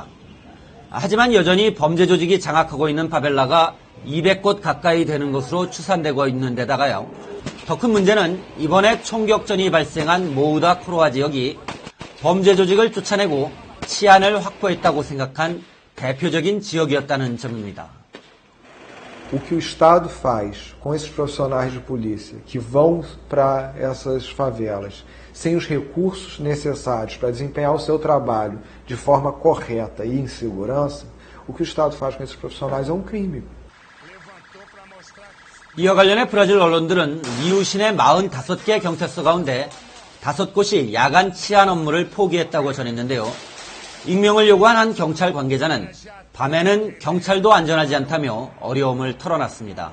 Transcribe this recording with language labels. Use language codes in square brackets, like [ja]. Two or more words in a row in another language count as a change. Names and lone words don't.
[ko] 하지만 여전히 범죄 조직이 장악하고 있는 파벨라가 200곳 가까이 되는 것으로 추산되고 있는 데다가요. 더 큰 문제는 이번에 총격전이 발생한 모우다 코로아 지역이 범죄 조직을 쫓아내고 치안을 확보했다고 생각한 대표적인 지역이었다는 점입니다. [pt] O que o Estado faz com esses profissionais de polícia que vão para essas favelas sem os recursos necessários para desempenhar o seu trabalho de forma correta e em segurança, o que o Estado faz com esses profissionais é um crime. [ko] 이와 관련해 브라질 언론들은 리우시 내 45개 경찰서 가운데 5곳이 야간 치안 업무를 포기했다고 전했는데요. 익명을 요구한 한 경찰 관계자는 밤에는 경찰도 안전하지 않다며 어려움을 털어놨습니다.